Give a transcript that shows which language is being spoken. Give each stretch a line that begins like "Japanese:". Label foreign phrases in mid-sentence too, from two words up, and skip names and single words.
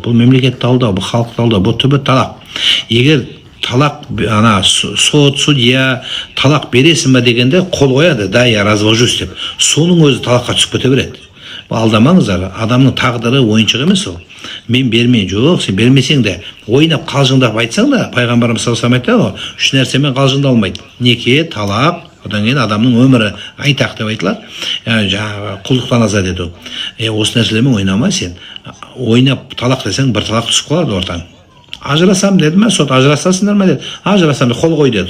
Kazakh: Бұл мемлекетті алдау, бұл халықты алдау, бұл түбі талақ. Егер талақ, сот, судья талақ бересің ба дегенде қол қояды, да,
Russian: я развожусь
Kazakh: деп. Соның өзі талаққа түсіп кете береді. Алдамаңыздар, адамның тағдыры ойыншық емес ол. Мен бермейін, жоқ, сен бермесең де, ойнап қалжыңдап айтсаң да, пайғамбарымыз
Arabic: صلى الله عليه وسلم
Kazakh: айтады, 3 нәрсемен қалжыңдалмайды. Неке, талақ, одан кейін адамның өмірі айтақ деп айтылады. Жаңағы құлдықтан азат ету. Осы нәрселермен ойнама сен. Ойнап талақ десең, бір талақ түсіп қалады ортаң. Ажырасам деді ме, сот ажырасасыңдар ма деді. Ажырасам деді, қол қой деді.